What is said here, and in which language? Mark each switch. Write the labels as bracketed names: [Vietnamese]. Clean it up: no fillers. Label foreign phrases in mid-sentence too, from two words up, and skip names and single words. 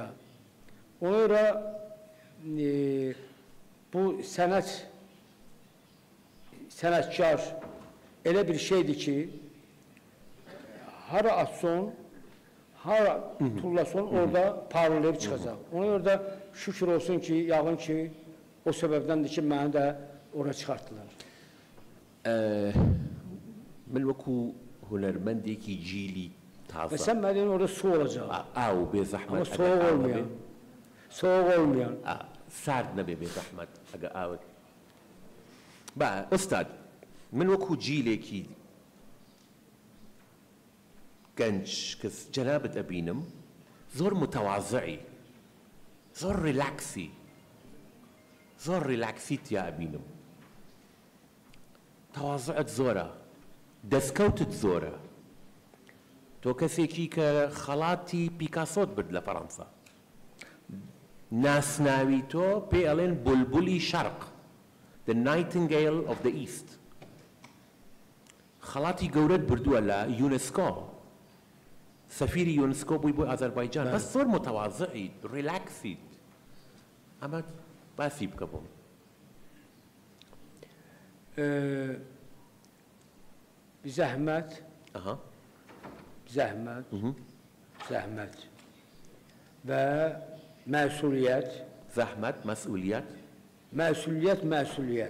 [Azerbaijani] Ona görə bu sənətkar elə bir şeydir ki, hara atson, hara tullason orada parlayıb çıxacaq. Ona görə də şükür olsun ki, yağın ki, o səbəbdəndir ki, məni də ora çıxartdılar. [Central Kurdish] من وەکو هونەرمەندێکی جیلی تازە [Azerbaijani] Və sən mənə deyin orada su olacaq. [Central Kurdish] ئاو بێ زەحمەت [Azerbaijani] Amma soğuk olmayan. Soğuk olmayan. [Central Kurdish] سارد نەبێ بێ زەحمەت ئەگە ئاوت ئوستاد من وەکو جیلێکی گەنج کە جەنابت ئەبینم زۆر متەواضعی زۆر ریلاکسی تیا ئەبینم تەواضعت زۆرە دەستکەوتت زۆرە تۆ کەسێکی کە خەڵاتی پیکاسۆت برد لە فەڕەنسا ناسناوی تۆ پێ ئەڵێن بولبولی شەرق [English] the nightingale of the east [Central Kurdish] خەڵاتی گەورەت بردووە لە یونسکۆ سەفیری یونسکۆ بووی بۆ ئازەربایجان بەس زۆر متەواضعیت ریلاکسیت ئەمە باسی بکە بۆم [Azerbaijani] Zəhmət, və məsuliyyət. Zəhmət, məsuliyyət. Məsuliyyət.